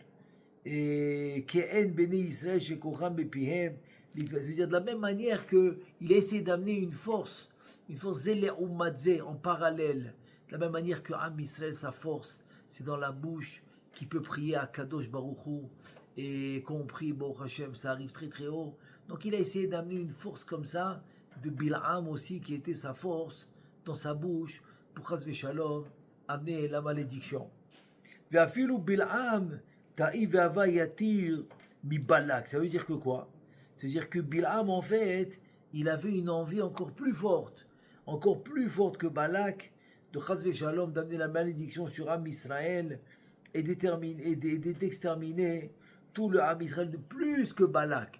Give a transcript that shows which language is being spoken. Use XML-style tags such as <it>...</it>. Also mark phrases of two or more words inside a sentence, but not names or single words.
<fr>Et</fr> <he>כעין בני ישראל שכוחם בפיהם,</he> <fr>c'est-à-dire de la même manière qu'il a essayé d'amener une force zele umadze en parallèle, de la même manière que</fr> <he>עם ישראל,</he> <fr>sa force, c'est dans la bouche, qui peut prier à</fr> <he>קדוש ברוך הוא,</he> <fr>et compris,</fr> <he>ברוך השם,</he> <fr>ça arrive très très haut. Donc il a essayé d'amener une force comme ça, de Bil'am aussi, qui était sa force, dans sa bouche, pour</fr> <he>חס ושלום,</he> <fr>amener la malédiction.</fr> <he>ואפילו בלעם, תאיב ואבה יתיר מבלק.</he> <fr>Ça veut dire que quoi? Ça veut dire que Bil'am, en fait, il avait une envie encore plus forte que Balak, de</fr> <he>חס ושלום,</he> <fr>d'amener la malédiction sur</fr> <he>עם ישראל,</he> <fr>et d'exterminer tout le</fr> <he>עם ישראל</he> <fr>de plus que Balak.</fr>